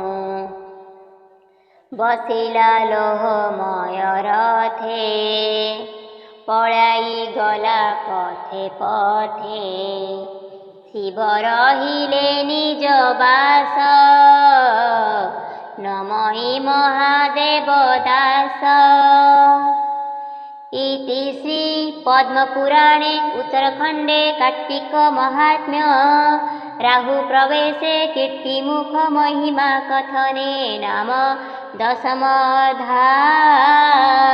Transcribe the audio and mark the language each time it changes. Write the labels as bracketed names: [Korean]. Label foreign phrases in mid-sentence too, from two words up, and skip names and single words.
[Odia] ବସିଲା ଲୋହମୟ ରଥେ ପଳାଇ ଗଲା ପଥେ ପଥେ ଶିବ ରହିଲେ ନିଜ ବାସ ନମଇ ମହାଦେବ ଦାସ। [Sanskrit] इति श्री पद्मपुराणे उत्तरखण्डे कार्तिक महात्म्य राहु प्रवेशे कीर्तिमुख महिमा कथने नाम 10 अध्याय।